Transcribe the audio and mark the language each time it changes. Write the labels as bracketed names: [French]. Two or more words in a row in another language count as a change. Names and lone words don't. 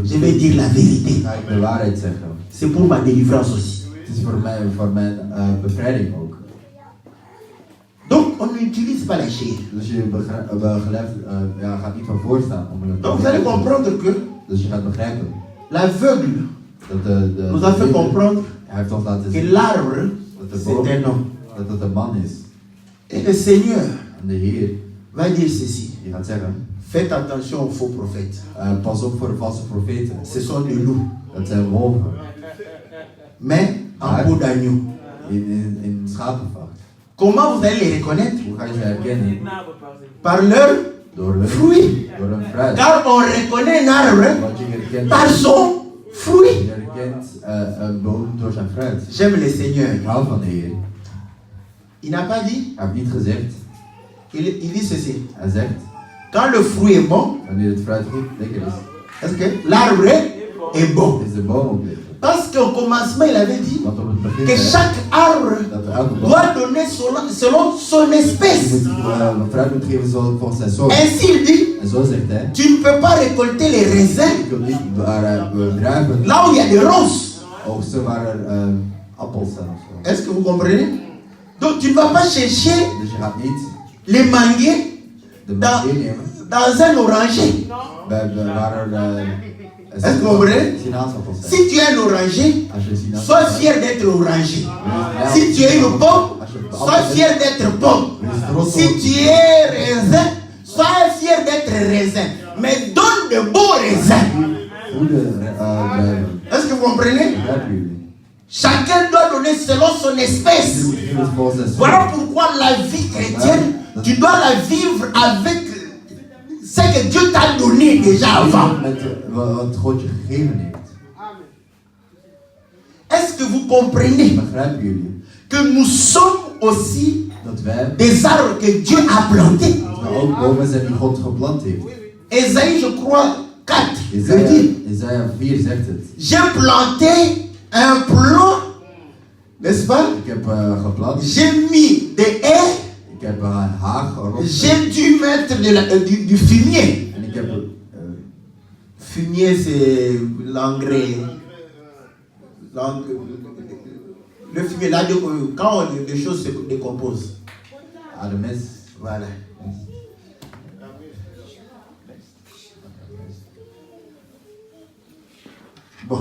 [French] je vais dire la vérité. [Dutch] ga ik de waarheid zeggen. [French] C'est pour ma délivrance aussi. [Dutch] Het is voor mijn bevrijding ook. [French] Donc on n'utilise pas la chair. [Dutch] Dus je gaat niet van voorstaan om je [French] Donc vous allez comprendre que [Dutch] Dus je gaat begrijpen [French] l'aveugle [Dutch] dat [French] nous a fait comprendre [Dutch] hij heeft ons laten [French] que [Dutch] zien [French] l'arbre, [Dutch] dat de [French] c'est [Dutch] boom, [French] un homme. [Dutch] dat het een man is. [French] Et le Seigneur [Dutch] En de Heer, [French] va dire ceci. [Dutch] die gaat zeggen, [French] Faites attention aux faux prophètes. [Dutch] pas op voor valse profeten. [French] Ce sont des loups. [Dutch] Dat zijn wolven [French] Mais en peau d'agneau. [Dutch] in schapenvacht. [French] Comment vous allez les reconnaître? [Dutch] Hoe ga je ze herkennen? [French] Par leur [Dutch] Door hun [French] fruit. [Dutch] Door hun fruit. [French] Car on reconnaît un arbre [Dutch] Want je herkent, [French] par son fruit. [Dutch] je herkent een boom door zijn fruit. [French] J'aime le Seigneur. [Dutch] Ik hou van de Heer. [French] Il n'a pas dit, [Dutch] Hij heeft niet gezegd, [French] il dit ceci. [Dutch] hij zegt, [French] Quand le fruit est bon, [Dutch] wanneer het fruit goed lekker is, [French] est-ce que l'arbre est bon? [Dutch] is de boom ook lekker. [French] Parce qu'au commencement, il avait dit [Dutch] Want op het begin [French] que [Dutch] zei [French] chaque arbre [Dutch] hij dat elke boom [French] doit donner selon son espèce. [Dutch] een fruit moet geven volgens zijn soort. [French] Ainsi, il dit, [Dutch] En zo zegt hij, [French] tu ne peux pas récolter les raisins [Dutch] je kunt niet druiven [French] là où il y a des ronces. [Dutch] oogsten waar er appels zijn of zo. [French] Est-ce que vous comprenez? Donc, tu ne vas pas chercher [Dutch] Dus je gaat niet [French] les manguiers [Dutch] de mangue nemen [French] dans un oranger. [Dutch] waar er [French] Est-ce que vous comprenez? [Dutch] sinaasappels zijn. [French] Si tu es un oranger, [Dutch] Als je sinaasappels [French] sois fier d'être oranger. Si tu es une pomme, sois fier d'être pomme. Si tu es raisin, sois fier d'être raisin. Mais donne de beaux raisins. [Dutch] goede druiven. [French] Est-ce que vous comprenez? [Dutch] Begrijpen jullie? [French] Chacun doit donner selon son espèce. [Dutch] Je moet geven volgens zijn soort. [French] Voilà pourquoi la vie chrétienne, tu dois la vivre avec ce que Dieu t'a donné déjà avant. [Dutch] Wat God je gegeven heeft. [French] Est-ce que vous comprenez [Dutch] Begrijpen jullie? [French] que nous sommes aussi [Dutch] Dat wij [French] des arbres que Dieu a plantés? [Dutch] ook bomen zijn die God geplant heeft. [French] Ésaïe, je crois, 4, je dis, [Dutch] Isaiah 4 zegt het. [French] j'ai planté un plan, n'est-ce pas? [Dutch] Ik heb geplant. [French] J'ai mis des haies, [Dutch] Ik heb een haag erop. [French] j'ai dû mettre du fumier. [Dutch] En ik heb [French] Fumier, c'est l'engrais. Le fumier, là, quand les choses se décomposent. [Dutch] de mes. [French] Voilà. Bon.